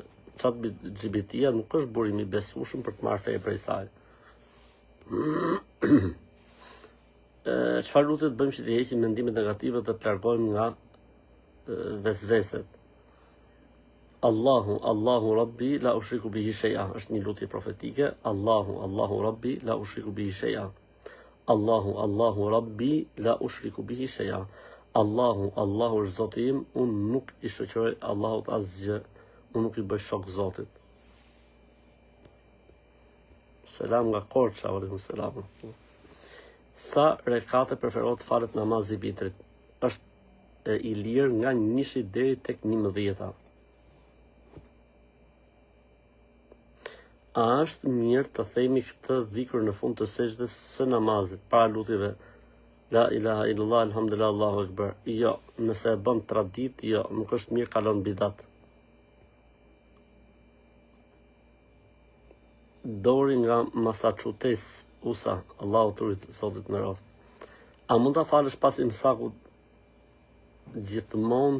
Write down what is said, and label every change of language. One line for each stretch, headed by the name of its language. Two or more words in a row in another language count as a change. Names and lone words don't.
Albanian: Chat GPT-ja nuk është burim i besueshëm për të marrë fe prej saj. Çfarë lutet bëjmë që të heqim mendimet negative dhe të largojmë nga vesveset?
Arabic: الله ربي لا أشرك به شيئا.
Albanian: Është një lutje profetike.
Arabic: الله ربي لا أشرك به شيئا. الله ربي لا أشرك به شيئا.
Albanian: Allahu është Zoti im, unë nuk i shoqëroj Allahut asgjë, unë nuk i bëj shok Zotit. Selam nga Korça,
Arabic: عليكم السلام.
Albanian: Sa rekate preferohet falet namazi i vitrit? Është i lirë nga 1 deri tek 11. A është mirë të themi këtë dhikr në fund të sejdës së namazit, para lutjeve?
Arabic: لا إله إلا الله، الحمد لله، الله أكبر.
Albanian: Jo, nëse e bën tradit, jo, nuk është mirë, kalon bidat. Dori nga Massachusetts, USA, Allahu turit, Zotit në roft. A mund ta falësh pas imsakut gjithmonë?